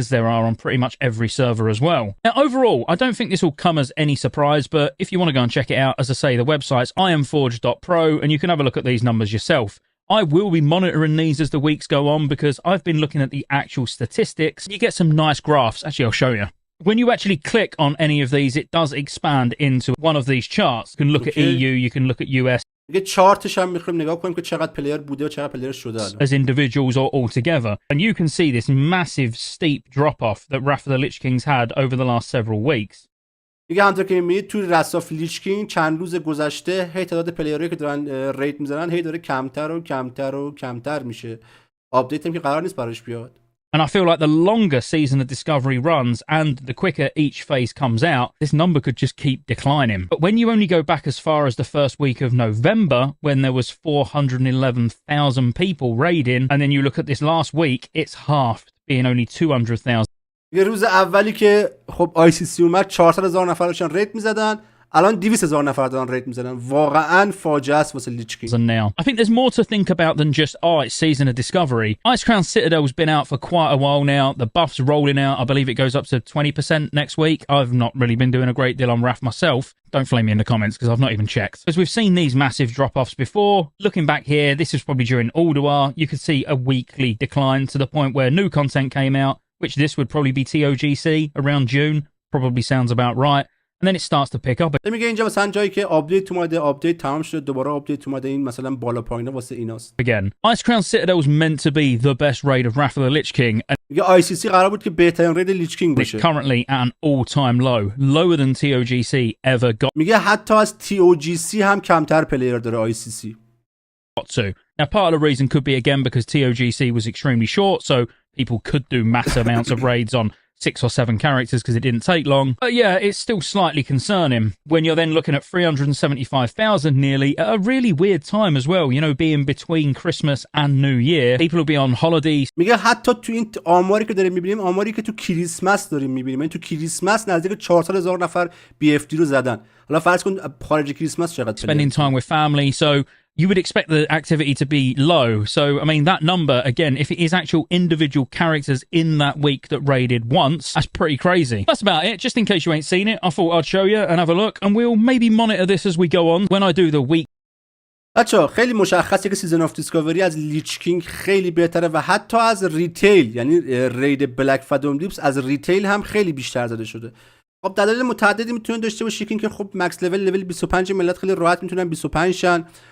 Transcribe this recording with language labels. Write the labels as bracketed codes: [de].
[en] As there are on pretty much every server as well. Now overall, I don't think this will come as any surprise, but if you want to go and check it out, as I say, the website's iamforge.pro and you can have a look at these numbers yourself. I will be monitoring these as the weeks go on because I've been looking at the actual statistics. You get some nice graphs. Actually, I'll show you. When you actually click on any of these, it does expand into one of these charts. You can look at EU, you can look at US. [fa] دیگه چارتش هم می‌خوایم نگاه کنیم که چقدر پلیر بوده و چقدر پلیر شده الان. [en] As individuals or all together. And you can see this massive steep drop off that Wrath of the Lich Kings had over the last several weeks. [fa] دیگه همونطور که می‌بینید توی رساف لیچ کینگ چند روز گذشته هی تعداد پلیرایی که دارن ریت میزنن هی داره کمتر و کمتر و کمتر میشه. آپدیت هم که قرار نیست براش بیاد. [en] And I feel like the longer Season of Discovery runs and the quicker each phase comes out, this number could just keep declining. But when you only go back as far as the first week of November, when there was 411,000 people raiding, and then you look at this last week, it's halved, being only 200,000. [fa] یه روز اولی که خب ICC اومد 400,000 نفر داشتن ریت میزدن، الان 200,000 نفر دارن ریت میزنن. واقعا فاجعه است واسه لیچ کینگ. [en] And now I think there's more to think about than just it's Season of Discovery. Ice Crown Citadel's been out for quite a while now. The buff's rolling out. I believe it goes up to 20% next week. I've not really been doing a great deal on Wrath myself. Don't flame me in the comments because I've not even checked. As we've seen these massive drop-offs before, looking back here, this is probably during Alduar. You could see a weekly decline to the point where new content came out, which this would probably be TOGC around June. Probably sounds about right. And then it starts to pick up. [fa] میگه اینجا مثلا جایی که آپدیت اومده، آپدیت تمام شده، دوباره آپدیت اومده، این مثلا بالا پایینا واسه ایناست. [en] Again, Ice Crown Citadel was meant to be the best raid of Wrath of the Lich King. [fa] میگه ICC قرار بود که بهترین رید لیچ کینگ باشه. [en] It's currently at an all-time low, lower than TOGC ever got. [fa] میگه حتی از TOGC هم کمتر پلیر داره ICC. [en] To. Now, part of the reason could be again because TOGC was extremely short, so people could do mass amounts of raids on 6 or 7 characters because it didn't take long. But yeah, it's still slightly concerning when you're then looking at 375,000 nearly at a really weird time as well, you know, being between Christmas and New Year. People will be on holidays. [fa] میگه حتی تو این آماری که داریم میبینیم، آماری که تو کریسمس داریم میبینیم، این تو کریسمس نزدیک 400,000 نفر BFD رو زدن. حالا فرض کن خارج کریسمس چقدر [en] spending time with family, so you would expect the activity to be low. So, I mean, that number, again, if it is actual individual characters in that week that raided once, that's pretty crazy. That's about it. Just in case you ain't seen it, I thought I'd show you and have a look, and we'll maybe monitor this as we go on. When I do the week. [fa] بچه‌ها خیلی مشخصه که سیزن آف دیسکاوری از لیچ کینگ خیلی بهتره و حتی از ریتیل، یعنی رید بلک فادوم دیپس از ریتیل هم خیلی بیشتر زده شده. خب دلایل متعددی میتونه داشته باشه که خب مکس لول 25 ملت خیلی راحت میتونن 25 شن.